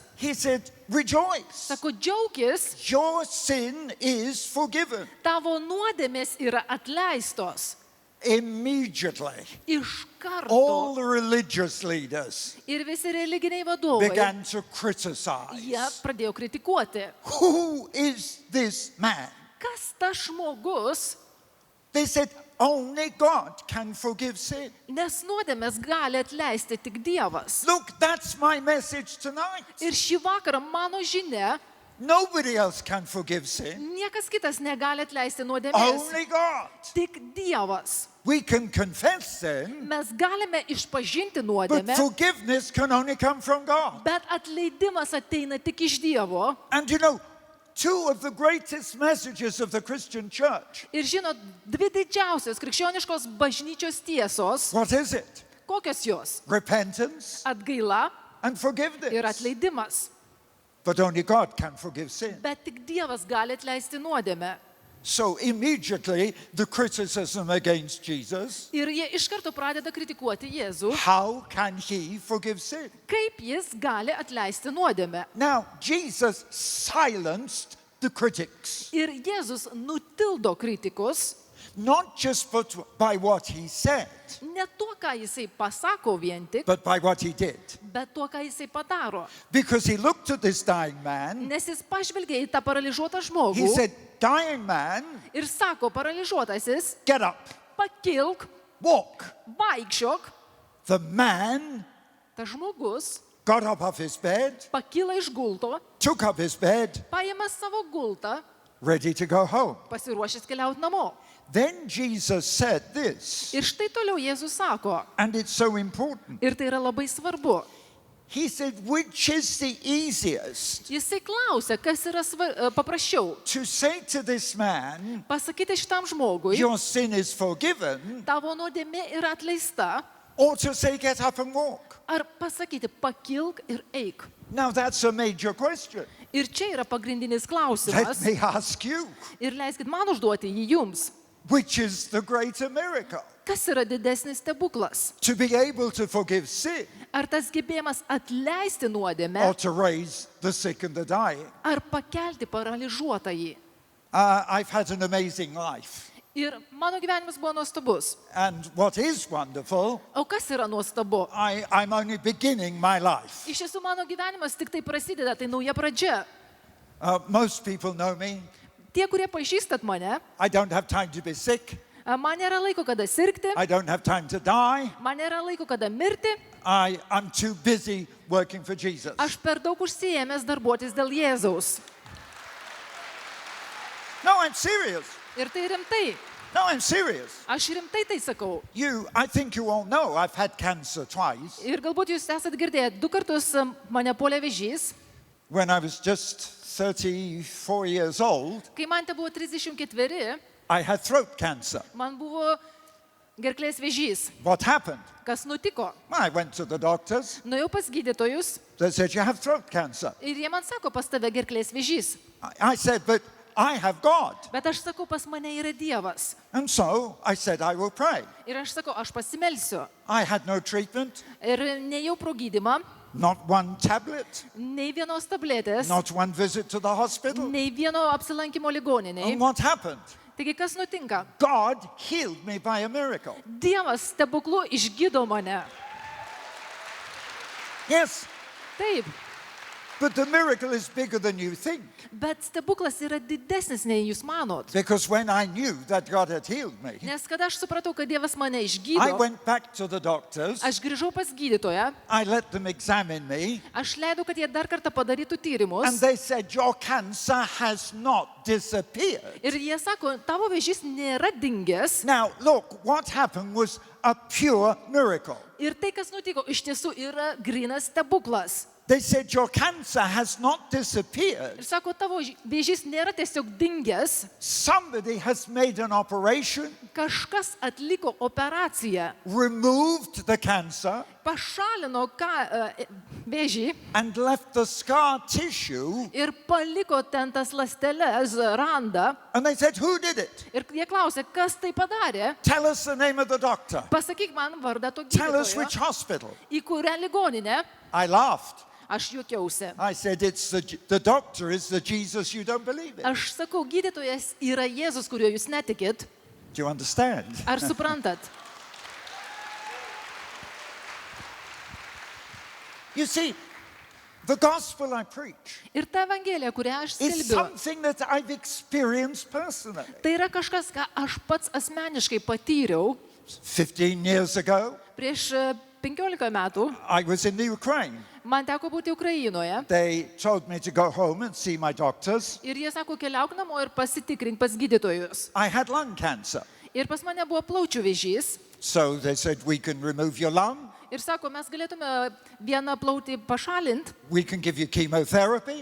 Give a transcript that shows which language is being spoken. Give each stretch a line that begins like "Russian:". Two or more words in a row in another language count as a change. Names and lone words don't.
English: He said, rejoice.
Lithuanian: Sako, džiaukis,
English: Your sin is forgiven.
Lithuanian: tavo nuodėmės yra atleistos.
English: Immediately,
Lithuanian: Iš karto.
English: all the religious leaders
Lithuanian: Ir visi religiniai vadovai,
English: began to criticize.
Lithuanian: jie pradėjo kritikuoti.
English: Who is this man?
Lithuanian: Kas tas žmogus,
English: They said, only God can forgive sin.
Lithuanian: Nes nuodėmės gali atleisti tik Dievas.
English: Look, that's my message tonight.
Lithuanian: Ir šį vakarą mano žinia,
English: Nobody else can forgive sin.
Lithuanian: niekas kitas negali atleisti nuodėmės.
English: Only God.
Lithuanian: Tik Dievas.
English: We can confess sin,
Lithuanian: Mes galime išpažinti
English: but
Lithuanian: nuodėmę,
English: forgiveness can only come from God.
Lithuanian: bet atleidimas ateina tik iš Dievo.
English: And you know, two of the greatest messages of the Christian church.
Lithuanian: Ir žinot, dvi didžiausios krikščioniškos bažnyčios tiesos,
English: What is it?
Lithuanian: kokios jos?
English: Repentance
Lithuanian: Atgaila
English: and forgiveness.
Lithuanian: ir atleidimas.
English: But only God can forgive sin.
Lithuanian: Bet tik Dievas gali atleisti nuodėmę.
English: So immediately the criticism against Jesus,
Lithuanian: Ir jie iš karto pradeda kritikuoti Jėzų,
English: how can he forgive sin?
Lithuanian: kaip jis gali atleisti nuodėmę.
English: Now, Jesus silenced the critics,
Lithuanian: Ir Jėzus nutildo kritikus,
English: not just by what he said,
Lithuanian: ne tuo, ką jisai pasako vien tik,
English: but by what he did.
Lithuanian: bet tuo, ką jisai padaro.
English: Because he looked at this dying man,
Lithuanian: Nes jis pažvelgė į tą paralyžiuotą
English: he
Lithuanian: žmogų
English: said, dying man,
Lithuanian: ir sako, paralyžiuotasis,
English: get up,
Lithuanian: pakilk,
English: walk.
Lithuanian: vaikščiok.
English: The man
Lithuanian: Tas žmogus
English: got up off his bed,
Lithuanian: pakyla iš gulto,
English: took up his bed,
Lithuanian: paėmė savo gultą,
English: ready to go home.
Lithuanian: pasiruošęs keliauti namo.
English: Then Jesus said this,
Lithuanian: Ir štai toliau Jėzus sako,
English: and it's so important.
Lithuanian: ir tai yra labai svarbu.
English: He said, which is the easiest?
Lithuanian: Jisai klausia, kas yra paprasčiau.
English: To say to this man,
Lithuanian: Pasakyti šitam žmogui,
English: your sin is forgiven,
Lithuanian: tavo nuodėmė yra atleista,
English: or to say, get up and walk.
Lithuanian: ar pasakyti, pakilk ir eik.
English: Now that's a major question.
Lithuanian: Ir čia yra pagrindinis
English: Let
Lithuanian: klausimas.
English: me ask you,
Lithuanian: Ir leiskit man užduoti jį jums.
English: which is the greater miracle?
Lithuanian: Kas yra didesnis stebuklas?
English: To be able to forgive sin,
Lithuanian: Ar tas gebėjimas atleisti
English: or
Lithuanian: nuodėmę,
English: to raise the sick and the dying?
Lithuanian: ar pakelti paralyžiuotąjį?
English: I've had an amazing life.
Lithuanian: Ir mano gyvenimas buvo nuostabus.
English: And what is wonderful,
Lithuanian: O kas yra nuostabu?
English: I'm only beginning my life.
Lithuanian: Iš tiesų mano gyvenimas tik tai prasideda, tai nauja pradžia.
English: Most people know me.
Lithuanian: Tie, kurie pažįstat mane,
English: I don't have time to be sick.
Lithuanian: man nėra laiko, kada sirgti,
English: I don't have time to die.
Lithuanian: man nėra laiko, kada mirti,
English: I'm too busy working for Jesus.
Lithuanian: aš per daug užsiėmęs darbuotis dėl Jėzaus.
English: No, I'm serious.
Lithuanian: Ir tai rimtai.
English: No, I'm serious.
Lithuanian: Aš rimtai tai sakau.
English: I think you all know I've had cancer twice.
Lithuanian: Ir galbūt jūs esat girdėję, 2 kartus mane puolė vėžys.
English: When I was just 34 years old,
Lithuanian: Kai man te buvo 34,
English: I had throat cancer.
Lithuanian: man buvo gerklės vėžys.
English: What happened?
Lithuanian: Kas nutiko?
English: I went to the doctors.
Lithuanian: Nuėjau pas gydytojus
English: They said, you have throat cancer.
Lithuanian: ir jie man sako, pas tave gerklės vėžys.
English: I said, but I have God.
Lithuanian: Bet aš sakau, pas mane yra Dievas.
English: And so I said, I will pray.
Lithuanian: Ir aš sakau, aš pasimelsiu.
English: I had no treatment,
Lithuanian: Ir nejau pro gydymą,
English: not one tablet,
Lithuanian: nei vienos tabletės,
English: not one visit to the hospital.
Lithuanian: nei vieno apsilankimo ligoniniai.
English: And what happened?
Lithuanian: Taigi kas nutinka?
English: God healed me by a miracle.
Lithuanian: Dievas stebuklu išgydo mane.
English: Yes,
Lithuanian: Taip,
English: but the miracle is bigger than you think.
Lithuanian: bet stebuklas yra didesnis, nei jūs manot.
English: Because when I knew that God had healed me,
Lithuanian: Nes kada aš supratau, kad Dievas mane
English: I
Lithuanian: išgydo,
English: went back to the doctors.
Lithuanian: aš grįžau pas gydytoją,
English: I let them examine me.
Lithuanian: aš leidau, kad jie dar kartą padarytų
English: And
Lithuanian: tyrimus.
English: they said, your cancer has not disappeared.
Lithuanian: Ir jie sako, tavo vėžys nėra dingęs.
English: Now, look, what happened was a pure miracle.
Lithuanian: Ir tai, kas nutiko, iš tiesų yra grinas stebuklas.
English: They said, your cancer has not
Lithuanian: Ir
English: disappeared.
Lithuanian: sako, tavo vėžys nėra tiesiog dingęs,
English: Somebody has made an operation,
Lithuanian: kažkas atliko operaciją,
English: removed the cancer,
Lithuanian: pašalino vėžį
English: and left the scar tissue.
Lithuanian: ir paliko ten tas ląsteles, randą.
English: And they said, who did it?
Lithuanian: Ir jie klausė, kas tai padarė.
English: Tell us the name of the doctor.
Lithuanian: Pasakyk man vardą to
English: Tell us which
Lithuanian: gydytojo,
English: hospital.
Lithuanian: į kurią ligoninę.
English: I laughed.
Lithuanian: Aš juokiausi.
English: I said, it's the doctor is the Jesus you don't believe in.
Lithuanian: Aš sakau, gydytojas yra Jėzus, kuriuo jūs netikit.
English: Do you understand?
Lithuanian: Ar suprantat?
English: You see, The gospel I preach
Lithuanian: Ir ta evangelija, kurią aš
English: is
Lithuanian: skelbiu,
English: something that I've experienced personally.
Lithuanian: tai yra kažkas, ką aš pats asmeniškai patyriau
English: 15 years ago,
Lithuanian: prieš 15 metų.
English: I was in the Ukraine.
Lithuanian: Man teko būti Ukrainoje.
English: They told me to go home and see my doctors.
Lithuanian: Ir jie sako, keliauk namo ir pasitikrink pas gydytojus.
English: I had lung cancer.
Lithuanian: Ir pas mane buvo plaučių vėžys.
English: So they said, we can remove your lung,
Lithuanian: Ir sako, mes galėtume vieną plautį pašalinti,
English: we can give you chemotherapy.